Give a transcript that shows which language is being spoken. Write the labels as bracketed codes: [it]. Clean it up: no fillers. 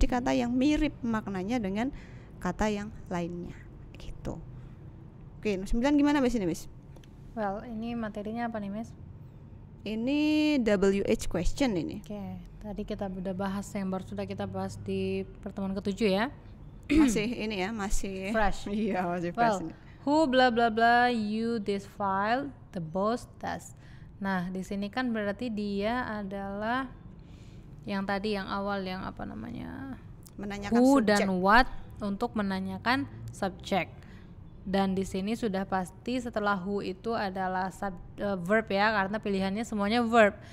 [id] Jadi kata yang mirip maknanya dengan kata yang lainnya gitu. Oke, 9 gimana Miss ini Miss? Well, ini materinya apa nih Miss? Ini WH question ini. Oke, tadi kita udah bahas yang baru sudah kita bahas di pertemuan ke-7 ya. Masih ini ya, masih [en] fresh. [id] Iya, masih fresh ini. [en] Who blah blah blah you this file, the boss does. [id] Nah, di sini kan berarti dia adalah yang tadi yang awal yang apa namanya? Menanyakan [en] who [id] subjek. Dan what untuk menanyakan subjek. Dan di sini sudah pasti setelah who itu adalah verb ya, karena pilihannya semuanya verb.